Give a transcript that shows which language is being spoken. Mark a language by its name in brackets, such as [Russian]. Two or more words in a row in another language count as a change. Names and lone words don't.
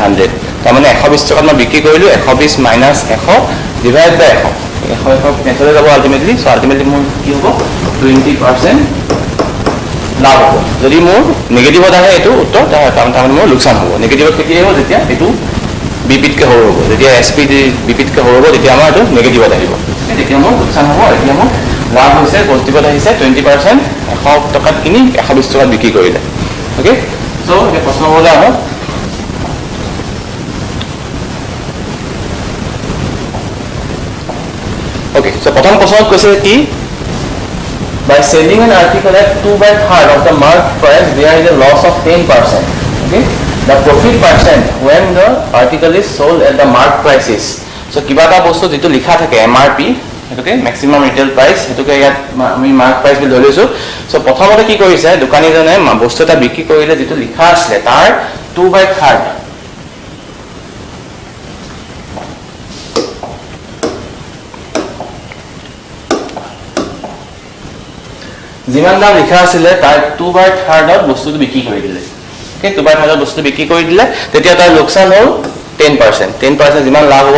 [Assamese] 100 তাৰমানে 120 টকাত মই বিক্ৰী কৰিলোঁ 120 [English] minus 100 divide by [Assamese] 100 কেঞ্চেল যাব [English] ultimately so ultimately [Assamese] মোৰ কি হ'ব 20% লাভ হ'ব যদি মোৰ নিগেটিভত আহে এইটো উত্তৰ তাৰমানে মোৰ লোকচান হ'ব নিগেটিভত কেতিয়া হ'ব যেতিয়া এইটো বিপিতকৈ সৰু হ'ব যেতিয়া SP বিপিতকৈ সৰু হ'ব তেতিয়া আমাৰ এইটো নিগেটিভত আহিব তেতিয়া মোৰ লোকচান হ'ব এতিয়া মোৰ লাভ হৈছে পজিটিভত আহিছে 20% 100 টকাত কিনি 120 টকাত বিক্ৰী কৰিলে [English] okay so' [Assamese] এতিয়া প্ৰশ্নবোৰলৈ আহক [English] okay so' [Assamese] প্ৰথম প্ৰশ্নত কৈছে কি [English] by selling an article at 2/3 of the marked price there is a loss of 10% okay the profit percent when the article is sold at the marked price is so [Assamese] কিবা টা বস্তু যিটো লিখা থাকে MRP এইটোকে [English] maximum retail price [Assamese] এইটোকে য'ত আমি [English] marked price [Assamese] বুলি ধৰিছোঁ so প্ৰথমতে কি কৰিছে দোকানী জনে বস্তু টো বিক্ৰী কৰিলে যিটো লিখা আছিলে তাৰ 2/3 যিমান দাম লিখা আছিলে তাৰ 2/3 বস্তুটো বিক্ৰী কৰি দিলে ওকে 2/3 বস্তুটো বিক্ৰী কৰি দিলে তেতিয়া তাৰ লোকচান হ'ল 10% যিমান লাভ হ'ব